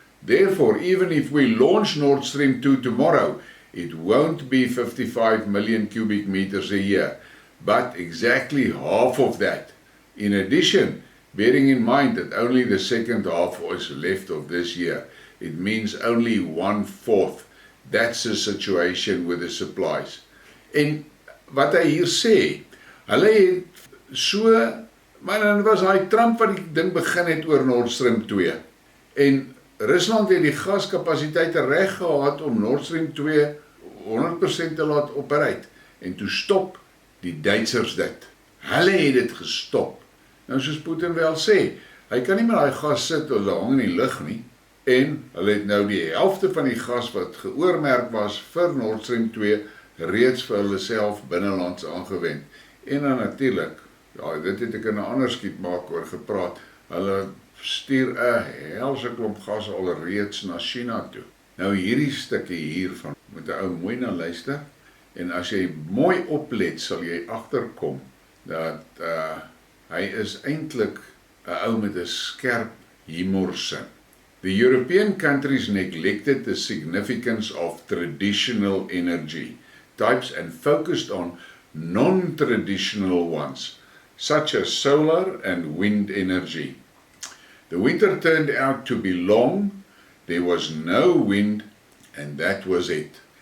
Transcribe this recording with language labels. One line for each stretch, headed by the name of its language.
English: Therefore, even if we launch Nord Stream 2 tomorrow, it won't be 55 million cubic meters a year, but exactly half of that. In addition, bearing in mind that only the second half is left of this year, it means only 1/4. That's the situation with the supplies.
Afrikaans: En wat hy hier sê, hulle het so, maar dan was hy Trump wat die ding begin het oor Nord Stream 2. En Rusland het die gaskapasiteite reg gehad om Nord Stream 2 100% te laat opereer. En toe stop die Duitsers dit. Hulle het dit gestop. Nou soos Putin wel sê, hy kan nie met daai gas sit of hulle hang in die lug nie. En hulle het nou die helfte van die gas wat geoormerk was vir Nord Stream 2 reeds vir hulle self binnelands aangewend. En dan natuurlik, ja, dit het ek in 'n ander Skidmarks oor gepraat, hulle stuur 'n helse klomp gas alreeds na China toe. Nou hierdie stukkie hiervan, moet 'n ou mooi na luister, en as jy mooi oplet, sal jy agterkom, dat hy is eintlik 'n ou met 'n skerp humorsin.
English: The European countries neglected the significance of traditional energy types and focused on non-traditional ones, such as solar and wind energy. The winter turned out to be long, there was no wind, and that was it.